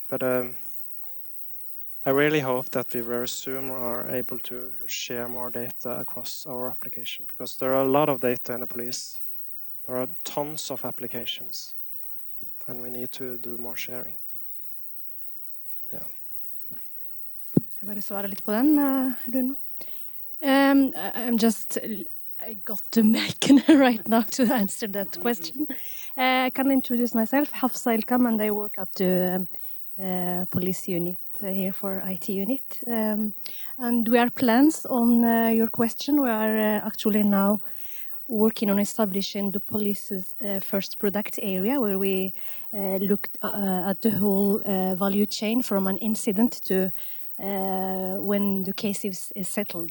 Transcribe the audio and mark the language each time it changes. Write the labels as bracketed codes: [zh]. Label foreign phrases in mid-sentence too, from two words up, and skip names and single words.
[en] So, but I really hope that we very soon are able to share more data across our application, because there are a lot of data in the police. There are tons of applications, and we need to do more sharing. Yeah. [no] Skal jeg bare svare litt på den, Rune? [en] I got the mic right now to answer that question. I can introduce myself, Hafsa Ilkam, and I work at the police unit here for IT unit. And we are plans on your question. We are actually now working on establishing the police's first product area, where we looked at the whole value chain from an incident to when the case is settled.